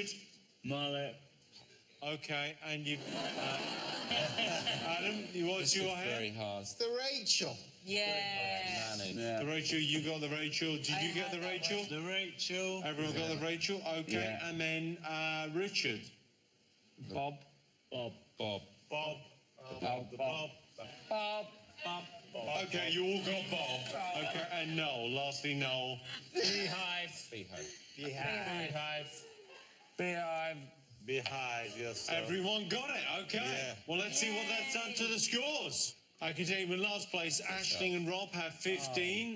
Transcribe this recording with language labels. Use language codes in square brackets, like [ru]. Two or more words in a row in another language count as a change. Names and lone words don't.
[en] Mullet. Okay, and you... Adam, what's your hair? Very hard. The Rachel. Yeah. The Rachel, you got the Rachel. Did you get the Rachel? The Rachel. Everyone got the Rachel? Okay, Yeah. and then Richard. Bob. Bob. Bob. Bob. Bob. Bob. Bob. Bob. Okay, you all got Bob. Okay, and Noel. Lastly, Noel. Beehive. Beehive. Beehive. Behind yourself. Everyone got it, okay. Yeah. Well, let's see what that's done to the scores. I can tell you in last place, Aisling and Rob have 15.